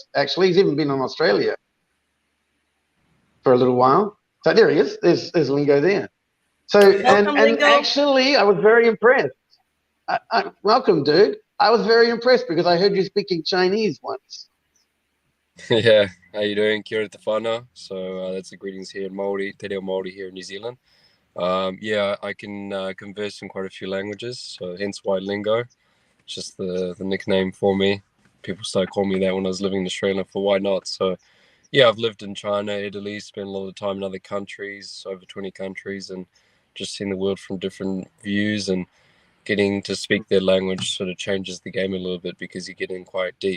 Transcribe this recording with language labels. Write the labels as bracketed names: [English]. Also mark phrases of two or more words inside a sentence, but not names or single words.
[English] Actually, he's even been in Australia for a little while. So there he is. There's Lingo there. So Welcome, and Lingo. actually, I was very impressed. Welcome, dude. I was very impressed because I heard you speaking Chinese once. Yeah, how you doing? [Māori] Kia ora te whānau. [English] So that's the greetings here in Māori, Te Reo Māori here in New Zealand. Yeah, I can converse in quite a few languages, so hence why Lingo. It's just the nickname for me. People started calling me that when I was living in Australia, for why not? So yeah, I've lived in China, Italy, spent a lot of time in other countries, over 20 countries, and just seen the world from different views, and getting to speak their language sort of changes the game a little bit because you get in quite deep.